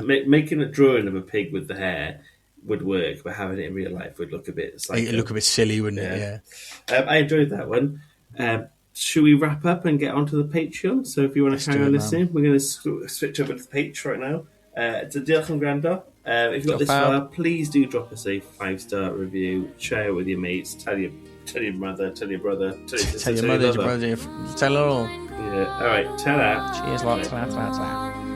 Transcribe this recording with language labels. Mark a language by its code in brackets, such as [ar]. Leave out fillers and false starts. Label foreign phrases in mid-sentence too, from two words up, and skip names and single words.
[en] just making a drawing of a pig with the hair would work, but having it in real life would look a bit psycho. It'd look a bit silly, wouldn't it? Yeah. I enjoyed that one. Should we wrap up and get onto the Patreon? So if you want to carry on listening, we're going to switch over to the Patreon right now. [cy] So diolch yn gwrando. [en] If you got this far, please do drop us a 5-star review, share it with your mates, tell your mother, tell your brother, tell your sister, Tell your mother, your brother, tell her all. Yeah, alright, ta-da. Cheers, lot, ta-ta.